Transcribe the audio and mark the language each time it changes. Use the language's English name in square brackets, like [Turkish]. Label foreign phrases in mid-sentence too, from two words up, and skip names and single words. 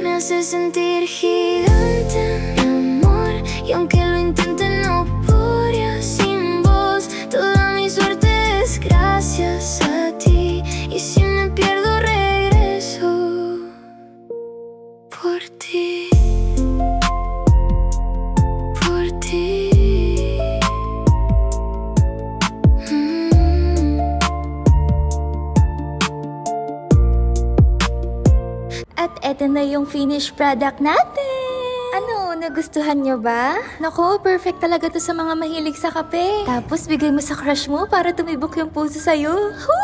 [Spanish] Me hace sentir gigante, mi amor, y aunque lo intente no podría sin vos. Toda mi suerte es gracias a ti, y si me pierdo regreso por ti, por ti. [Filipino] At eto na yung [English] finished product [Filipino] natin! Ano, nagustuhan nyo ba? Naku, perfect talaga to sa mga mahilig sa kape. Tapos bigay mo sa crush mo para tumibok yung puso sa'yo.